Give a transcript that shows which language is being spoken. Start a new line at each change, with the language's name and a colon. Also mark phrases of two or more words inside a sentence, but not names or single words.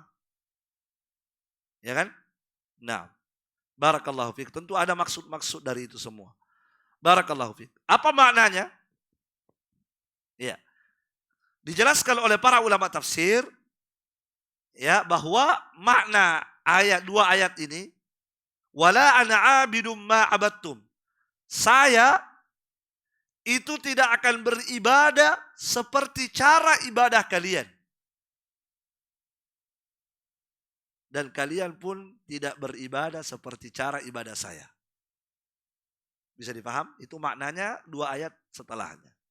Indonesian: Ya kan? Nah,
Arabic: بارك الله فيك.
Indonesian: Tentu ada maksud-maksud dari itu semua.
Arabic: بارك الله فيك.
Indonesian: Apa maknanya? Ya. Dijelaskan oleh para ulama tafsir ya bahwa makna ayat dua ayat ini,
Arabic: ولا أنا عابد ما عبدتم.
Indonesian: Saya itu tidak akan beribadah seperti cara ibadah kalian. Dan kalian pun tidak beribadah seperti cara ibadah saya. Bisa dipaham? Itu maknanya 2 ayat setelahnya.